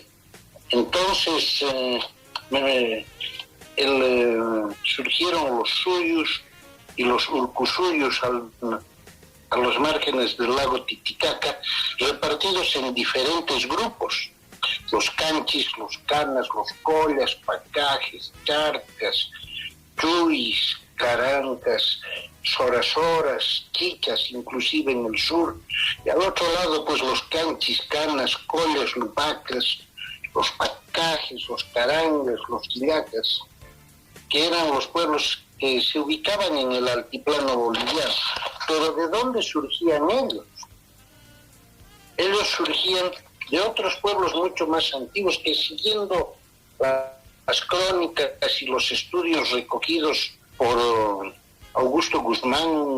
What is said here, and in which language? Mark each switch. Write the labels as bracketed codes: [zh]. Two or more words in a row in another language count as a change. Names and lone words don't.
[es] Entonces surgieron los suyos y los urcusuyos a los márgenes del lago Titicaca, repartidos en diferentes grupos: los canchis, los canas, los collas, pacajes, charcas, chuis, carancas, sorasoras, chichas, inclusive en el sur. Y al otro lado, pues los canchis, canas, collas, lupacas, los pacajes, los carangas, los quillacas, que eran los pueblos que se ubicaban en el altiplano boliviano. Pero ¿de dónde surgían ellos? Ellos surgían de otros pueblos mucho más antiguos que, siguiendo las crónicas y los estudios recogidos por Augusto Guzmán, un